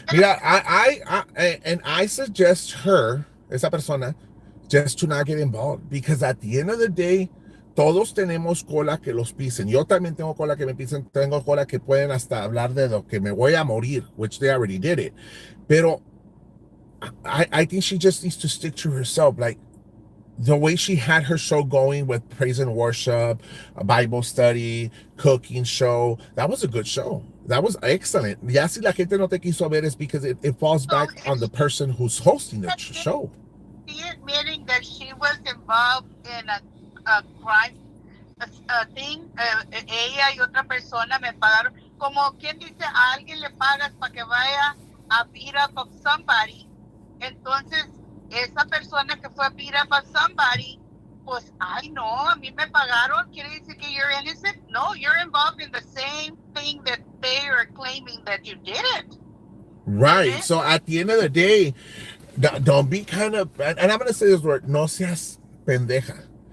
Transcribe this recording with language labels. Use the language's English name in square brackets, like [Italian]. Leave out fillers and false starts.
[English] Mira, I suggest her, [Spanish] esa persona, [English] just to not get involved because at the end of the day, [Spanish] todos tenemos cola que los pisen. Yo también tengo cola que me pisen. Tengo cola que pueden hasta hablar de lo que me voy a morir, [English] which they already did it. Pero I think she just needs to stick to herself. Like, the way she had her show going with praise and worship, a Bible study, cooking show, that was a good show. That was excellent. [Spanish] Ya si la gente no te quiso ver [English] is because it falls So back on the person who's hosting the show. she admitting that she was involved in a crime thing, [Spanish] ella y otra persona me pagaron, como quien dice, a alguien le pagas para que vaya a [English] beat up of somebody, [Spanish] entonces esa persona que fue a beat up of somebody, pues, ay no, a mí me pagaron, quiere decir que [English] you're innocent? No, you're involved in the same thing that they are claiming that you did it. Right. So at the end of the day, don't be kind of, and I'm going to say this word, [Spanish] no seas pendeja.